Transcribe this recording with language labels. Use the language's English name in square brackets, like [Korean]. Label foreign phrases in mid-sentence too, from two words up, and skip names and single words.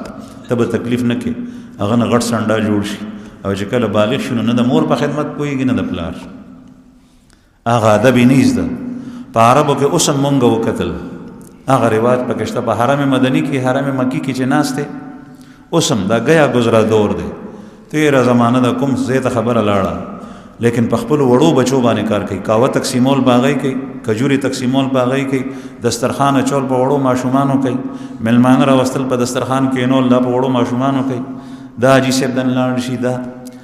[Pashto] ته به تکلیف نه کې هغه نه غټ سنډا جوړ شي او چې کله بالغ شي نو نه د مور په خدمت پوهېږي نه د پلار هغه ادب یې نه زده په عربو کې اوس هم مونږ وکتل هغه رواج پکې شته په حرم مدني کې حرم مکي کې چې ناست دی اوس هم دا [Urdu] گیا گزرا دور [Pashto] دی تیره زمانه د کوم ځای ته خبره لاړه لیکن په خپلو وړو بچو باندې کار کوي کاوه تقسیمول په هغوی کوي کجوري تقسیمول په هغوی کوي دسترخوان اچول په وړو ماشومانو کوي میلمانه راوستل په دسترخوان کېنول دا په وړو ماشومانو کوي دا حاجي صاحب دن لاړ شي دا